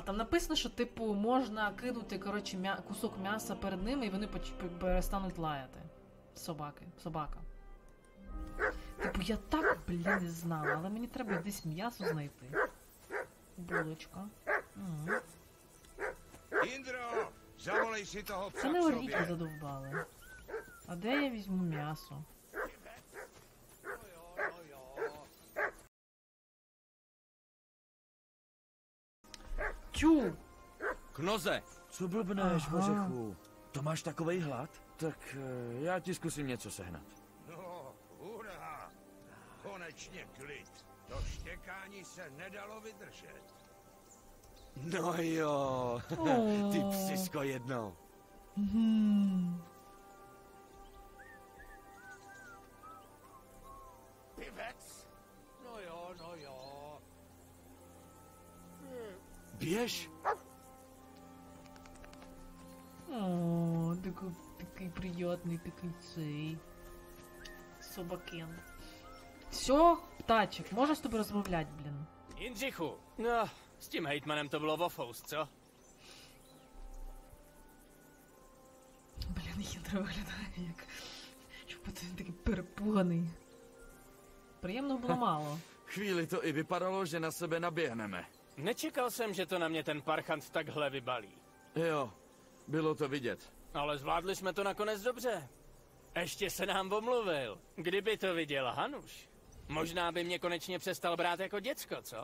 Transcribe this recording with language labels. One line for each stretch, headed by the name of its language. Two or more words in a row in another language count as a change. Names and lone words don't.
Ukrainian: Там написано, що, типу, можна кинути, коротше, кусок м'яса перед ними, і вони перестануть лаяти. Собака. Типу, я так, блін, не знала, але мені треба десь м'ясо знайти. Булочка.
Czech: Indro! Zavolej si toho
Ukrainian: Це
Czech: psa
Ukrainian: не
Czech: k
Ukrainian: оріки
Czech: sobě!
Ukrainian: задовбали. А де я візьму м'ясо? Тю!
Czech: Knoze, Co blbneš, Aha. Ořechu? To máš takovej hlad? Tak já ti zkusím něco sehnat. No, hurá! Konečně klid. To štěkání se nedalo vydržet. No jo, ty psisko jedno. Pivec? No jo. Běž!
Ukrainian: О, такий приятний, такий цей. Собакен. Все, птачек, можеш з тобою розмовляти, блін.
Czech: Jindřichu, no, s tím hejtmanem to bylo vofous, co?
Ukrainian: Блін, хитро виглядає, як він такий перепуганий. Приємного було мало.
Czech: Chvíli to i vypadalo, že na sebe naběhneme. Nečekal jsem, že to na mě ten parchant takhle vybalí. Jo, bylo to vidět. Ale zvládli jsme to nakonec dobře. Ještě se nám omluvil. Kdyby to viděl Hanuš, možná by mě konečně přestal brát jako děcko, co?